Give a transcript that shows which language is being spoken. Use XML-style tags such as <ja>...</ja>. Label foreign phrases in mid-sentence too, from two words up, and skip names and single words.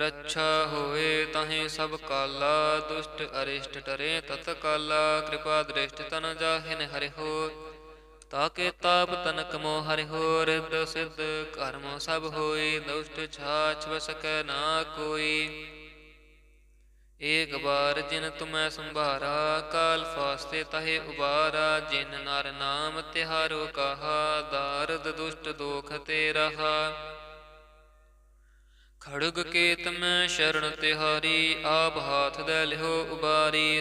<bra>रक्षा होए ताहि सब काला, दुष्ट अरिष्ट डरे तत्काला। कृपा दृष्टि तन जाहिन हरि हो, ताके ताप तनक मोह हरि हो। रिद्ध सिद्ध कर्म सब होई, दुष्ट छाछ बसक ना कोई। जिय अस तुझ तव शरणी परे, तिनके तुम संकट सब टारे। जो कल को एक बार तह हैं, ताके काल निकट न हैं। रक्षा होए ताहि सब काला, दुष्ट अरिष्ट डरे तत्काला। कृपा दृष्टि तन जाहिन हरि हो, ताके ताप तनक मोह हरि हो। रिद्ध सिद्ध कर्म सब होई, दुष्ट छाछ बसक ना कोई। ਏਕ ਬਾਰ ਜਿਨ ਤੁਮੈ ਸੰਭਾਰਾ, ਕਾਲ ਫਾਸਤੇ ਤਹੇ ਉਬਾਰਾ। ਜਿਨ ਨਰ ਨਾਮ ਤਿਹਾਰੋ ਕਹਾ, ਦਾਰਦ ਦੁਸ਼ਟ ਦੋਖ ਤੇ ਰਹਾ। ਖੜਗ ਕੇਤ ਮੈਂ ਸ਼ਰਨ ਤਿਹਾਰੀ, ਆਪ ਹਾਥ ਦੈ ਲਿਹੋ ਉਬਾਰੀ।</bra>